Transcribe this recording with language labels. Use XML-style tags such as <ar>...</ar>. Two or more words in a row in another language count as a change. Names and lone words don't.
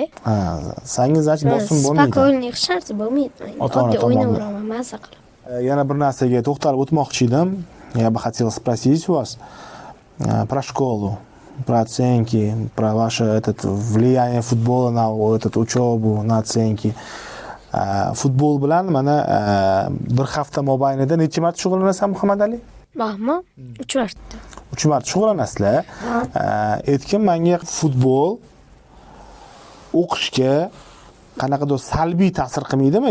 <uz>Sangiz значит bosim bo'lmaydi. Spokойlik shart bo'lmaydi. Ota-ona Oddiy tomonidan. o'ynayveraman maza qilib. Yana bir narsaga to'xtalib o'tmoqchi edim.</uz> <ru>Я бы хотел спросить у вас про школу, про оценки, про ваше влияние футбола на учебу, на оценки.</ru> <uz>Futbol bilan mana bir hafta mobaynida necha marta shug'ullanasan, Muhammad Ali? Bormi? 3 marta. 3 marta shug'ullanasizlar. Aytgan menga futbol o'qishga qanaqadir salbiy ta'sir qilmaydimi?</uz>